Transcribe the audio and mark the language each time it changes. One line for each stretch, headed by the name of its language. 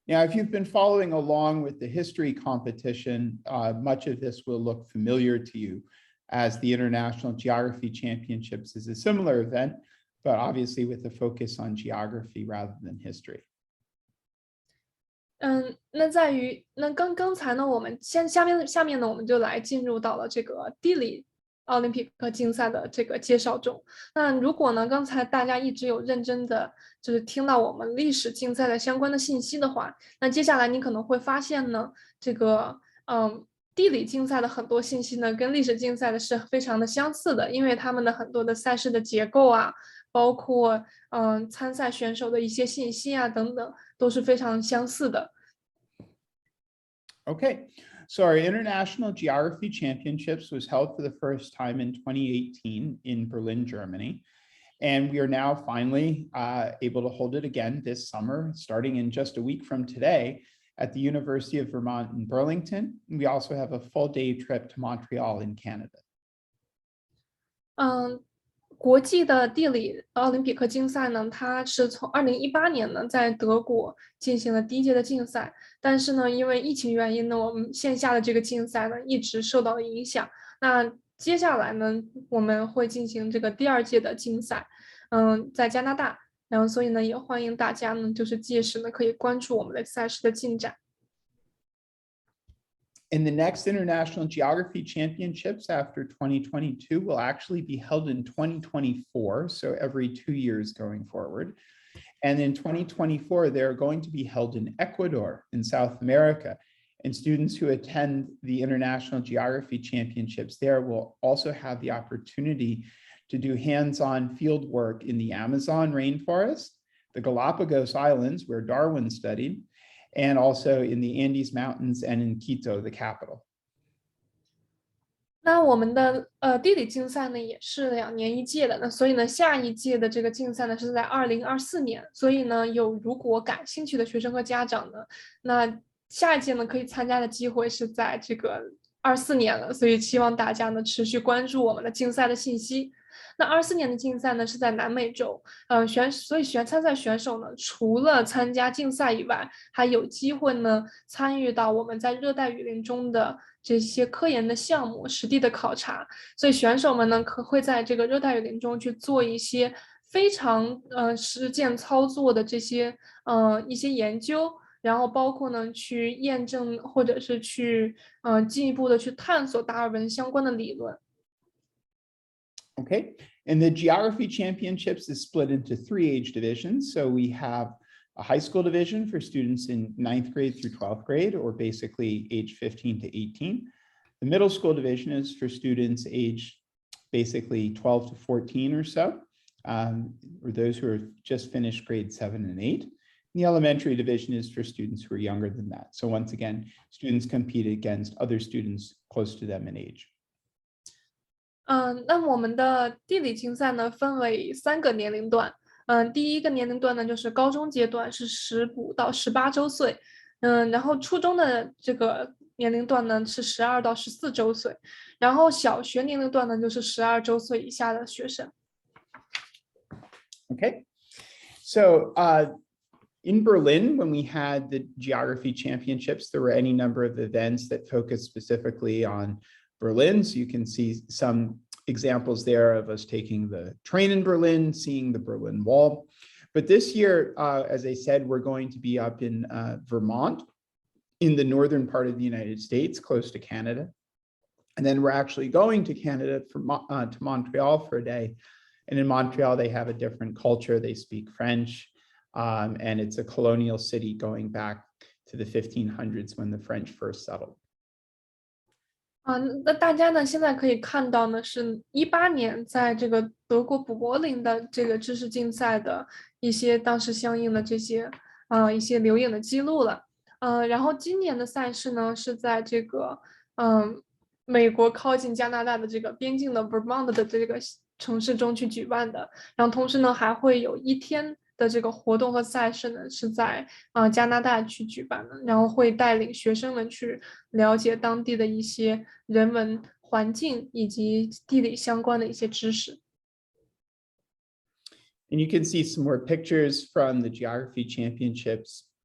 English: Now, if you've been following along with the history competition, much of this will look familiar to you, as the International Geography Championships is a similar event, but obviously with a focus on geography rather than history.
Chinese: 那在于刚才呢，我们下面呢，我们就来进入到了这个地理奥林匹克竞赛的这个介绍中。那如果呢，刚才大家一直有认真的就是听到我们历史竞赛的相关的信息的话，那接下来你可能会发现呢，这个地理竞赛的很多信息呢，跟历史竞赛的是非常的相似的，因为他们的很多的赛事的结构啊，包括参赛选手的一些信息啊等等，都是非常相似的。
English: Okay, so our International Geography Championships was held for the first time in 2018 in Berlin, Germany. And we are now finally able to hold it again this summer, starting in just a week from today at the University of Vermont in Burlington. We also have a full day trip to Montreal in Canada.
Chinese: 国际的地理奥林匹克竞赛呢，它是从2018年呢在德国进行了第一届的竞赛，但是呢，因为疫情原因呢，我们线下的这个竞赛呢一直受到了影响。那接下来呢，我们会进行这个第二届的竞赛，在加拿大，然后所以呢，也欢迎大家呢，就是届时呢可以关注我们的赛事的进展。
English: And the next International Geography Championships after 2022 will actually be held in 2024, so every 2 years going forward. And in 2024, they're going to be held in Ecuador in South America. And students who attend the International Geography Championships there will also have the opportunity to do hands-on field work in the Amazon rainforest, the Galapagos Islands, where Darwin studied, and also in the Andes Mountains and in Quito, the capital.
Chinese: 那我们的地理竞赛呢也是2年一届的，那所以呢下一届的这个竞赛呢是在2024年，所以呢如果感兴趣的学生和家长呢，那下一届呢可以参加的机会是在这个24年了，所以希望大家呢持续关注我们的竞赛的信息。那24年的竞赛呢是在南美洲，所以参赛选手呢，除了参加竞赛以外，还有机会呢参与到我们在热带雨林中的这些科研的项目、实地的考察。所以选手们呢，会在这个热带雨林中去做一些非常实践操作的这些一些研究。然后包括呢，去验证或者是去进一步的去探索达尔文相关的理论。
English: Okay, and the Geography Championships is split into 3 age divisions. So we have a high school division for students in 9th grade through 12th grade, or basically age 15 to 18. The middle school division is for students age basically 12 to 14 or so, or those who are just finished grade 7 and 8. The elementary division is for students who are younger than that. So once again, students compete against other students close to them in age.
Chinese: 那我们的地理竞赛呢，分为3个年龄段。第一个年龄段呢，就是高中阶段，是15到18周岁。然后初中的这个年龄段呢，是12到14周岁。然后小学年龄段呢，就是12周岁以下的学生。
English: Okay, so in Berlin, when we had the Geography Championships, there were any number of events that focused specifically on Berlin. So you can see some examples there of us taking the train in Berlin, seeing the Berlin Wall. But this year, as I said, we're going to be up in Vermont, in the northern part of the United States, close to Canada. And then we're actually going to Canada to Montreal for a day. And in Montreal, they have a different culture. They speak French, and it's a colonial city going back to the 1500s when the French first settled.
Chinese: 那大家呢现在可以看到呢，是18年在这个德国柏林的这个知识竞赛的一些当时相应的这些一些留影的记录了。然后今年的赛事呢是在这个美国靠近加拿大的这个边境的 Vermont 的这个城市中去举办的。然后同时呢还会有1天的这个活动和赛事呢是在加拿大去举办的，然后会带领学生们去了解当地的一些人文环境以及地理相关的一些知识。
English: And you can see some more pictures from the Geography Championships